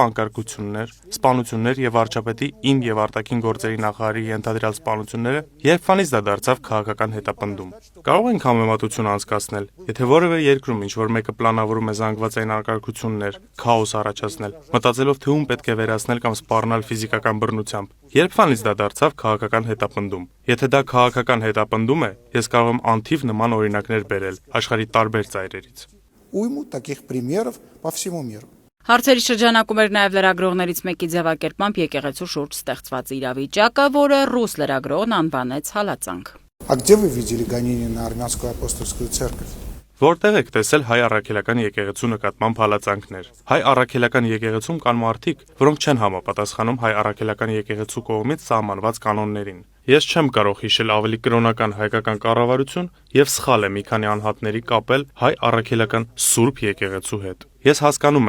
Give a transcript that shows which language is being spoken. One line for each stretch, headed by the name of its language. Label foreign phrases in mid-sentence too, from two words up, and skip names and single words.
Armenian: անկարգություններ, սպանություններ եւ վարչապետի իմ եւ արտաքին գործերի նախարարի ենթադրյալ սպանությունները, երբվանից դա դարձավ քաղաքական հետապնդում։ Կարող ենք համեմատություն անցկացնել, եթե որևէ երկրում ինչ-որ մեկը պլանավորում է զանգվածային անկարգություններ, քաոս առաջացնել, մտածելով թե ում պետք է վերացնել կամ սպառնալ ֆիզիկական բռնությամբ, երբվանից դա դարձավ քաղաքական հետապնդում։ Եթե դա քաղաքական հետապնդում է, ես կարող եմ անթիվ նման օրինակներ բերել աշխարհի տարբեր ծայրերից։
Russian: Уйму таких примеров по всему миру.
Armenian: Հարցերի շրջանակում էր նաև лրագրողներից մեկի ձևակերպմամբ եկեղեցու շուրջ ստեղծված իրավիճակը, որը ռուս լրագրողն անվանեց հալածանք։
Russian: А где вы видели гонения на армянскую апостольскую церковь?
Armenian: Որտեղ եք տեսել հայ առաքելական եկեղեցու նկատմամբ հալածանքներ։ Հայ առաքելական եկեղեցում կան մարդիկ, որոնք չեն համապատասխանում հայ առաքելական եկեղեցու կողմից սահմանված կանոններին։ Ես չեմ կարող հիշել ավելի կրոնական հայկական կառավարություն եւ սխալ է մի քանի անհատների կապել հայ առաքելական սուրբ եկեղեցու հետ։ Ես հասկանում